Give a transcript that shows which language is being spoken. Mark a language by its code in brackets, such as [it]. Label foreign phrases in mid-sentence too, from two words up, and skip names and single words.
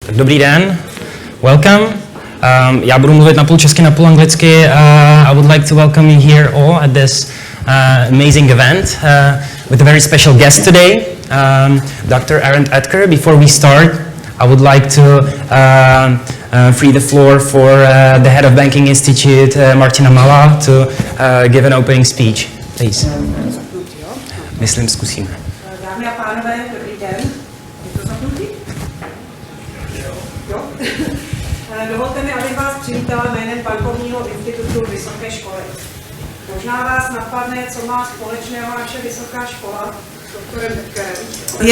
[cs] Dobrý den, welcome. Já budu mluvit napůl česky, napůl anglicky. [en] I would like to welcome you here all at this amazing event with a very special guest today, Dr. Oetkera. Before we start, I would like to free the floor for the head of Banking Institute, Martina Mala, to give an opening speech, please. [cs] Myslím, zkusíme. Dámy a pánové, dobrý den. Je to zapnutý? Jo. Dovolte mi, abych vás přivítala jménem Bankovního institutu Vysoké školy. Možná vás napadne, co má společného naše vysoká škola s doktorem Oetkerem.